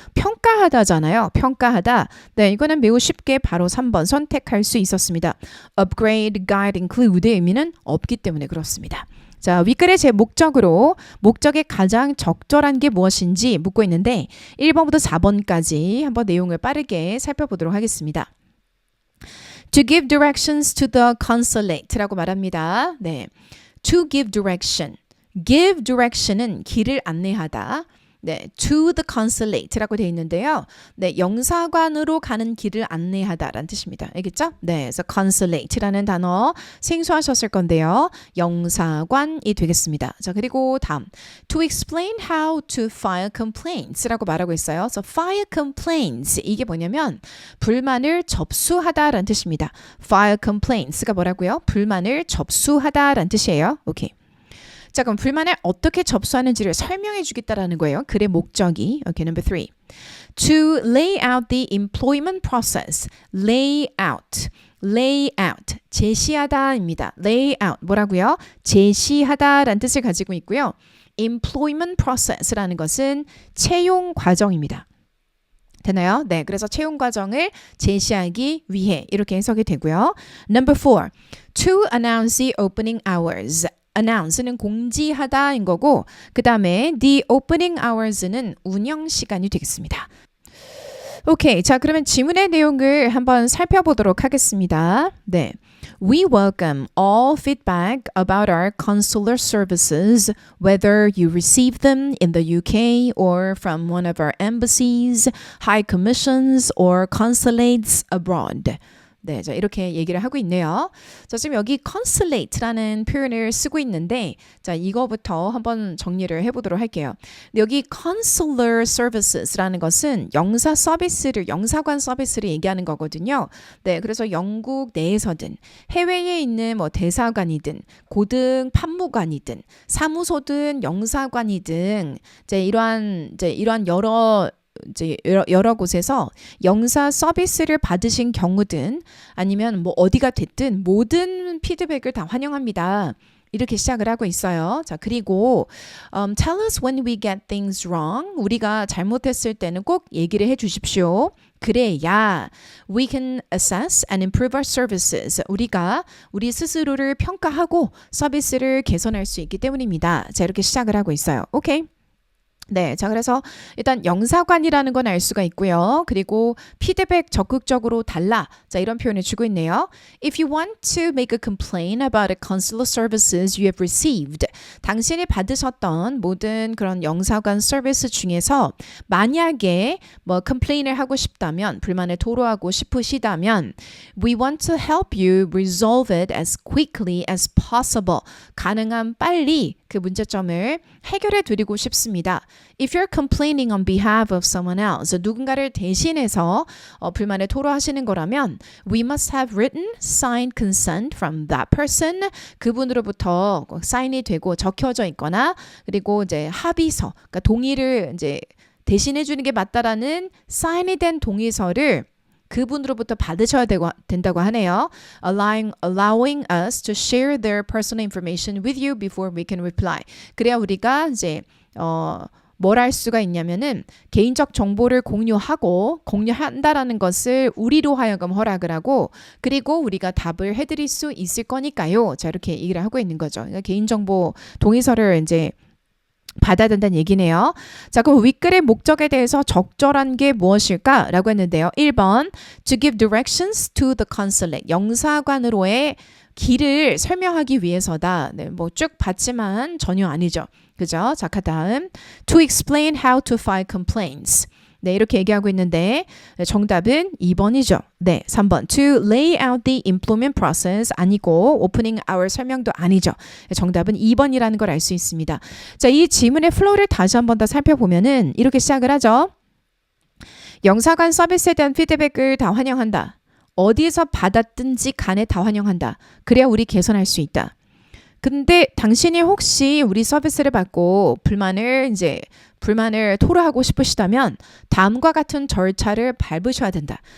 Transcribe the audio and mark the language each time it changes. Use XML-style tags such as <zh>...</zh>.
<ko>평가하다잖아요. 평가하다. 네, 이거는 매우 쉽게 바로 3번 선택할 수 있었습니다. upgrade, guide, include의 의미는 없기 때문에 그렇습니다. 자, 윗글의 제 목적에 가장 적절한 게 무엇인지 묻고 있는데 1번부터 4번까지 한번 내용을 빠르게 살펴보도록 하겠습니다.</ko> <en>To give directions to the consulate라고 말합니다. 네, to give direction.</en> <ko>Give direction은 길을 안내하다. 네,</ko> <en>to the consulate</en> <ko>라고 되어 있는데요. 네, 영사관으로 가는 길을 안내하다라는 뜻입니다. 알겠죠? 네, 그래서 consulate라는 단어 생소하셨을 건데요. 영사관이 되겠습니다. 자, 그리고 다음.</ko> <en>To explain how to file complaints라고 말하고 있어요.</en> <ko>그래서 file complaints 이게 뭐냐면 불만을 접수하다라는 뜻입니다. file complaints가 뭐라고요? 불만을 접수하다라는 뜻이에요. 오케이. 자, 그럼 불만을 어떻게 접수하는지를 설명해 주겠다라는 거예요. 글의 목적이.</ko> <en>Okay, number 3. To lay out the employment process. Lay out. Lay out.</en> <ko>제시하다입니다.</ko> <en>Lay out.</en> <ko>뭐라고요? 제시하다라는 뜻을 가지고 있고요. Employment process라는 것은 채용 과정입니다. 되나요? 네, 그래서 채용 과정을 제시하기 위해 이렇게 해석이 되고요.</ko> <en>Number 4. To announce the opening hours.</en> <ko>announce는 공지하다인 거고 그 다음에 the opening hours는 운영 시간이 되겠습니다. 오케이, 자, 그러면 지문의 내용을 한번 살펴보도록 하겠습니다.</ko> <en>네, We welcome all feedback about our consular services, whether you receive them in the UK or from one of our embassies, high commissions, or consulates abroad.</en> <ko>네, 자, 이렇게 얘기를 하고 있네요. 자, 지금 여기 consulate라는 표현을 쓰고 있는데, 자, 이거부터 한번 정리를 해보도록 할게요. 근데 여기 consular services라는 것은 영사 서비스를, 영사관 서비스를 얘기하는 거거든요. 네, 그래서 영국 내에서든 해외에 있는 뭐 대사관이든 고등 판무관이든 사무소든 영사관이든 이제 이러한 여러 곳에서 영사 서비스를 받으신 경우든 아니면 뭐 어디가 됐든 모든 피드백을 다 환영합니다. 이렇게 시작을 하고 있어요. 자, 그리고</ko> <en>tell us when we get things wrong.</en> <ko>우리가 잘못했을 때는 꼭 얘기를 해 주십시오.</ko> <en>그래야 we can assess and improve our services.</en> <ko>우리가 우리 스스로를 평가하고 서비스를 개선할 수 있기 때문입니다. 자, 이렇게 시작을 하고 있어요. 오케이. 네, 자 그래서 일단 영사관이라는 건 알 수가 있고요. 그리고 피드백 적극적으로 달라. 자 이런 표현을 주고 있네요.</ko> <en>If you want to make a complaint about the consular services you have received,</en> <ko>당신이 받으셨던 모든 그런 영사관 서비스 중에서 만약에 뭐 complain을 하고 싶다면, 불만을 토로하고 싶으시다면,</ko> <en>we want to help you resolve it as quickly as possible.</en> <ko>가능한 빨리 그 문제점을 해결해 드리고 싶습니다.</ko> <en>If you're complaining on behalf of someone else,</en> <ko>누군가를 대신해서 불만을 토로하시는 거라면</ko> <en>we must have written, signed consent from that person.</en> <ko>그분으로부터 사인이 되고 적혀져 있거나 그리고 이제 합의서, 그러니까 동의를 이제 대신해 주는 게 맞다라는 사인이 된 동의서를 그분으로부터 받으셔야 된다고 하네요.</ko> <en>Allowing us to share their personal information with you before we can reply.</en> <ko>그래야 우리가 이제 뭘 할 수가 있냐면은 개인적 정보를 공유한다라는 것을 우리로 하여금 허락을 하고 그리고 우리가 답을 해드릴 수 있을 거니까요. 자 이렇게 얘기를 하고 있는 거죠. 그러니까 개인정보 동의서를 이제 받아야 된다는 얘기네요. 자, 그럼 윗글의 목적에 대해서 적절한 게 무엇일까? 라고 했는데요.</ko> <en>1번, to give directions to the consulate.</en> <ko>영사관으로의 길을 설명하기 위해서다. 네, 뭐 쭉 봤지만 전혀 아니죠. 그죠? 자, 다음,</ko> <en>to explain how to file complaints.</en> <ko>네, 이렇게 얘기하고 있는데 정답은 2번이죠. 네, 3번.</ko> <en>To lay out the employment process 아니고 opening hour</en> <ko>설명도 아니죠. 정답은 2번이라는 걸 알 수 있습니다. 자, 이 지문의 플로우를 다시 한 번 더 살펴보면은 이렇게 시작을 하죠. 영사관 서비스에 대한 피드백을 다 환영한다. 어디에서 받았든지 간에 다 환영한다. 그래야 우리 개선할 수 있다. 근데 당신이 혹시 우리 서비스를 받고 불만을 토로하고 싶으시다면 다음과 같은 절차를 밟으셔야 된다.</ko>